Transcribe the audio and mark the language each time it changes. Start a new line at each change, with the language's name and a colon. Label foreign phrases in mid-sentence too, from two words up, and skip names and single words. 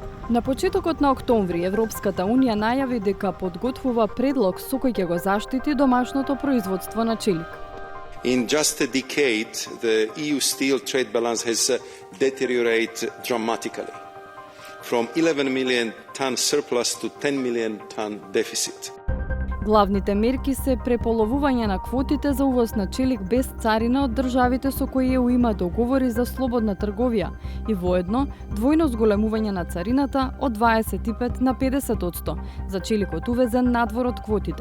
Macedonian: На почетокот на октомври Европската унија најави дека подготвува предлог со кој ќе го заштити домашното производство на челик.
English: In just a decade, the EU steel trade balance has deteriorated dramatically, from 11 million ton surplus to 10 million ton deficit.
Macedonian: Главните мерки се преполовување на квотите за увоз на челик без царина од државите со кои ЕУ има договори за слободна трговија и воедно двојно зголемување на царината од 25 на 50% за челикот увезен надвор од квотите.